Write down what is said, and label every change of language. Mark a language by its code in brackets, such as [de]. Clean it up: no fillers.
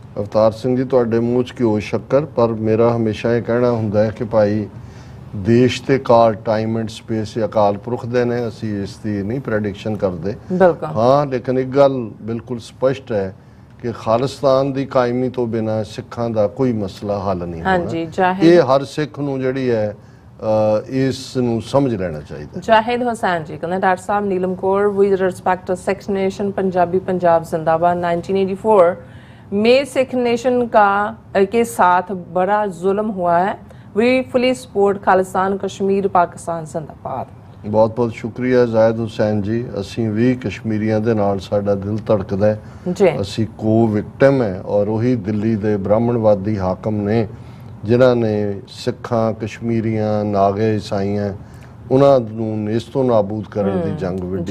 [pa] ਅਵਤਾਰ ਸਿੰਘ ਜੀ ਤੁਹਾਡੇ ਮੂੰਹ 'ਚ ਘਿਓ ਸ਼ੱਕਰ, ਪਰ ਮੇਰਾ ਹਮੇਸ਼ਾ ਇਹ ਕਹਿਣਾ ਹੁੰਦਾ ਹੈ ਕਿ ਭਾਈ ਦੇਸ਼ ਤੇ ਕਾਲ time and space Akal Purakh ਦੇ ਨੇ, ਅਸੀਂ ਇਸ ਦੀ ਨਹੀਂ ਪ੍ਰੈਡਿਕਸ਼ਨ ਕਰਦੇ। ਬਿਲਕੁਲ ਹਾਂ, ਲੇਕਿਨ ਇੱਕ ਗੱਲ ਬਿਲਕੁਲ ਸਪਸ਼ਟ ਹੈ ਕਿ ਖਾਲਿਸਤਾਨ ਦੀ ਕਾਇਮੀ ਤੋਂ ਬਿਨਾ ਸਿੱਖਾਂ ਦਾ ਕੋਈ ਮਸਲਾ ਹੱਲ ਨਹੀਂ ਹੋਣਾ। ਇਹ ਹਰ ਸਿੱਖ ਨੂੰ ਜਿਹੜੀ ਹੈ ਇਸ ਨੂੰ ਸਮਝ ਲੈਣਾ ਚਾਹੀਦਾ। ਜਾਹਿਦ ਹੁਸੈਨ ਜੀ ਕਹਿੰਦੇ doctor Sahib Neelam Kaur [en] with respect to Sikh nation [hi] Punjabi Punjab जिंदाबाद 1984 में सिख नेशन के साथ बड़ा जुल्म हुआ है, [en] we fully support [hi] Khalistan Kashmir Pakistan जिंदाबाद। [pa] ਬਹੁਤ ਬਹੁਤ ਸ਼ੁਕਰੀਆ ਜ਼ਾਹਿਦ ਹੁਸੈਨ ਜੀ। ਅਸੀਂ ਵੀ ਕਸ਼ਮੀਰੀਆਂ ਦੇ ਨਾਲ ਸਾਡਾ ਦਿਲ ਧੜਕਦਾ ਹੈ ਜੀ। ਅਸੀਂ ਕੋ ਵਿਕਟਮ ਹੈ ਔਰ ਉਹੀ ਦਿੱਲੀ ਦੇ ਬ੍ਰਾਹਮਣਵਾਦੀ ਹਾਕਮ ਨੇ ਜਿਨ੍ਹਾਂ ਨੇ ਸਿੱਖਾਂ, ਕਸ਼ਮੀਰੀਆਂ, ਨਾਗੇ, ਈਸਾਈਆਂ ਉਹਨਾਂ ਨੂੰ ਨੇਸਤੋਂ ਨਾਬੂਦ ਕਰਨ ਦੀ ਜੰਗ ਵਿੱਢੀ।